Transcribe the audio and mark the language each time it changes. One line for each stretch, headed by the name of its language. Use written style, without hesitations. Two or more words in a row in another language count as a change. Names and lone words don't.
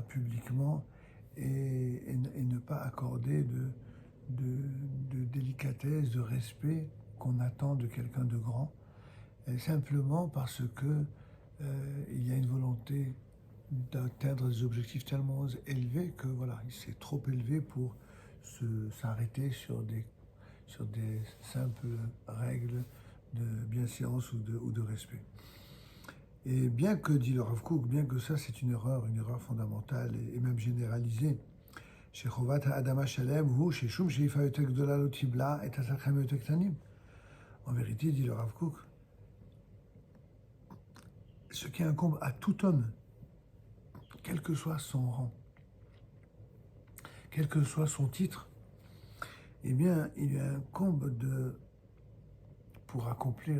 French: publiquement et ne pas accorder de délicatesse, de respect qu'on attend de quelqu'un de grand, simplement parce que il y a une volonté d'atteindre des objectifs tellement élevés que voilà, c'est trop élevé pour s'arrêter sur des simples règles de bienséance ou de respect. Et bien que, dit le Rav Kook, bien que ça c'est une erreur fondamentale et même généralisée,
Hebrew: שחובת האדם השלם הוא ששום שאיפה יותר גדולה לא תבלע את הצרכים היותר קטנים.
French: En vérité, dit le Rav Kook, ce qui incombe à tout homme, quel que soit son rang, quel que soit son titre, eh bien, il lui incombe pour accomplir